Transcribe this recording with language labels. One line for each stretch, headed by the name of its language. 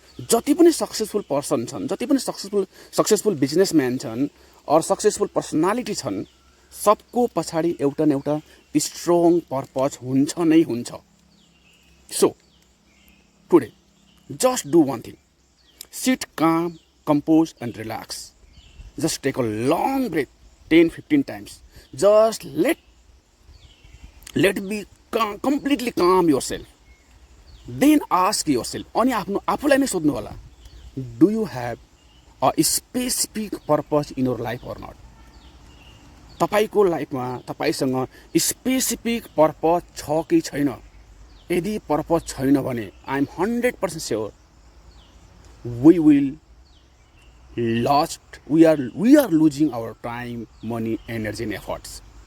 Nepali: जति पनि successful person छन्, जति पनि सक्सेसफुल बिजनेसम्यान छन् अर सक्सेसफुल पर्सनालिटी छन्, सबको पछाडि एउटा न एउटा स्ट्रङ पर्पज हुन्छ नै हुन्छ।
English: So today just do one thing, sit calm, compose and relax. Just take a long breath 10-15 times. Just let be completely calm yourself. Then ask yourself,
Nepali: अनि आफूलाई नै सोध्नु होला,
English: do you have a specific purpose in your life or not?
Nepali: तपाईको लाइफमा तपाईसँग specific purpose छ कि छैन? यदि पर्पज छैन भने
English: I am 100% sure we will we are losing our time, money, energy and efforts.